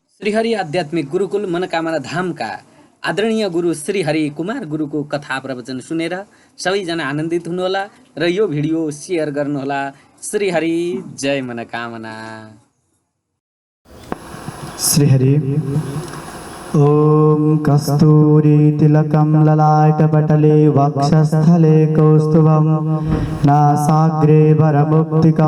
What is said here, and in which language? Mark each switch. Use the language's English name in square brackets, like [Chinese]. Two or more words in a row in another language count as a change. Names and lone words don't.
[Nepali] श्रीहरि आध्यात्मिक गुरुकुल मनोकामना धामका आदरणीय गुरु श्रीहरि कुमार गुरुको कथा प्रवचन सुनेर सबैजना आनन्दित हुनुहोला र यो भिडियो सेयर गर्नुहोला। श्रीहरि जय मनोकामना। [Sanskrit] श्रीहरि ओम कस्तूरी तिलकं ललाटपटले वक्षस्थले कौस्तुभं नासाग्रे वरमुक्तिकं